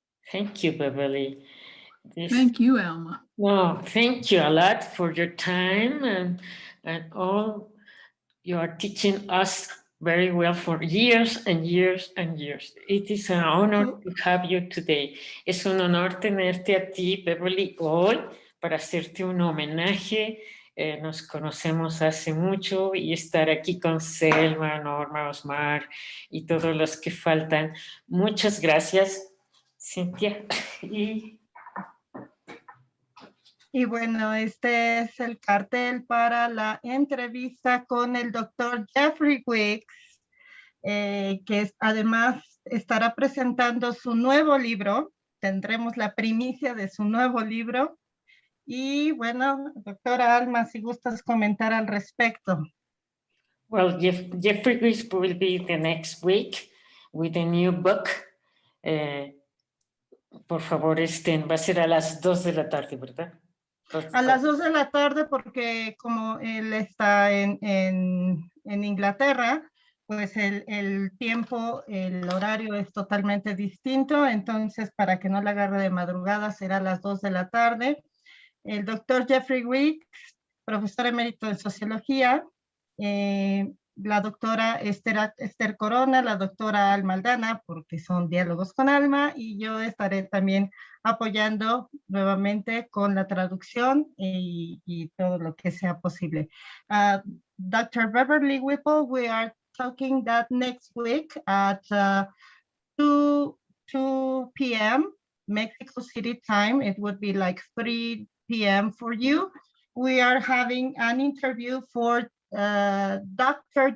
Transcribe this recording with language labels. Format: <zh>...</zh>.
<en>Thank you, Beverly. Thank you, Alma. No, thank you a lot for your time and all you are teaching us very well for years and years and years. It is an honor to have you today.</en> <es>Es un honor tenerte a ti, Beverly, hoy para hacerte un homenaje. Nos conocemos hace mucho y estar aquí con Selma, Norma, Osmar y todos los que faltan. Muchas gracias, Cintia. Y bueno, este es el cartel para la entrevista con el doctor Jeffrey Wicks, que además estará presentando su nuevo libro. Tendremos la primicia de su nuevo libro. Y bueno, doctora Alma, si gustas comentar al respecto.</es> <en>Well, Jeffrey Wicks will be the next week with a new book.</en> <es>Por favor, va a ser a las 2 de la tarde, ¿verdad? A las 2 de la tarde, porque como él está en Inglaterra, pues el tiempo, el horario es totalmente distinto, entonces para que no la agarre de madrugada será a las 2 de la tarde. El doctor Jeffrey Wicks, profesor emérito de Sociología, la doctora Esther Corona, la doctora Alma Aldana, porque son diálogos con Alma, y yo estaré también apoyando nuevamente con la traducción y todo lo que sea posible.</es> <en>Dr. Beverly Whipple, we are talking that next week at 2 p.m. Mexico City time. It would be like 3 p.m. for you. We are having an interview for Dr.</en>